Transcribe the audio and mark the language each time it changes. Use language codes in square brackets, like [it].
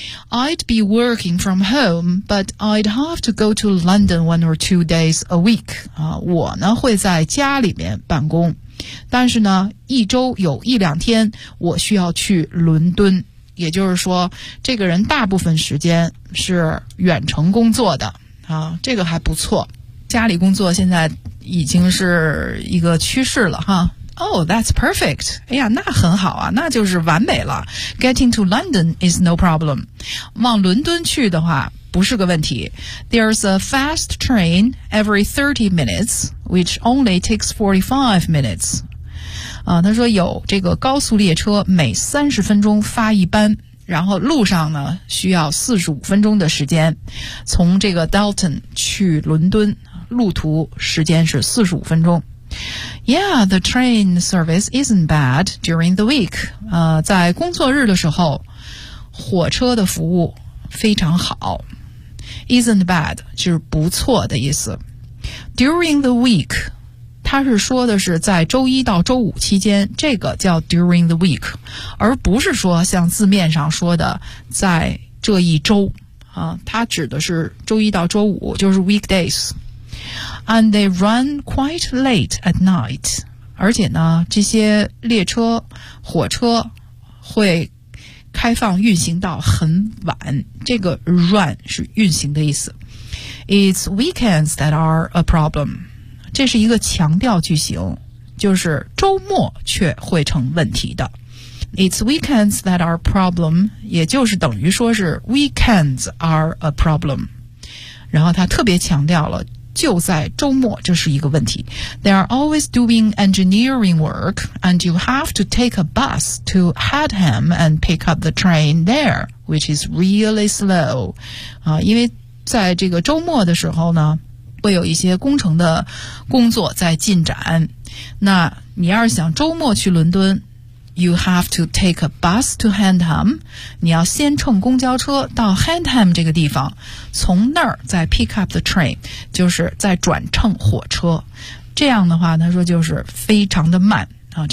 [en] I'd be working from home but I'd have to go to London one or two days a week [zh] 我呢会在家里面办公但是呢一周有一两天我需要去伦敦也就是说这个人大部分时间是远程工作的这个还不错家里工作现在已经是一个趋势了哈 [en] Oh, that's perfect. [zh] 哎呀，那很好啊，那就是完美了。 [en] Getting to London is no problem. [zh] 往伦敦去的话不是个问题。 [en] There's a fast train every 30 minutes, which only takes 45 minutes. [zh] 他说有这个高速列车每30分钟发一班，然后路上呢需要45分钟的时间，从这个 Dalton 去伦敦路途时间是45分钟。 [en] Yeah, the train service isn't bad during the week. [zh] 在工作日的时候火车的服务非常好。 [en] Isn't bad [zh] 就是不错的意思。 [en] During the week, [zh] 他是说的是在周一到周五期间，这个叫 [en] during the week, [zh] 而不是说像字面上说的在这一周啊，他指的是周一到周五，就是 weekdays. [en] And they run quite late at night. [zh] 而且呢，这些列车、火车会开放运行到很晚，这个 run 是运行的意思。 [en] It's weekends that are a problem. [zh] 这是一个强调句型，就是周末却会成问题的。 [en] It's weekends that are a problem, [zh] 也就是等于说是 [en] weekends are a problem. [zh] 然后他特别强调了，就在周末这是一个问题。 [en] They are always doing engineering work, and you have to take a bus to Hadham and pick up the train there, which is really slow. [zh] 因为在这个周末的时候呢会有一些工程的工作在进展，那你要是想周末去伦敦 [en] You have to take a bus to Hendham, [zh] 你要先乘公交车到 Hendham 这个地方，从那儿再 [en] pick up the train, [zh] 就是再转乘火车，这样的话他说就是非常的慢啊。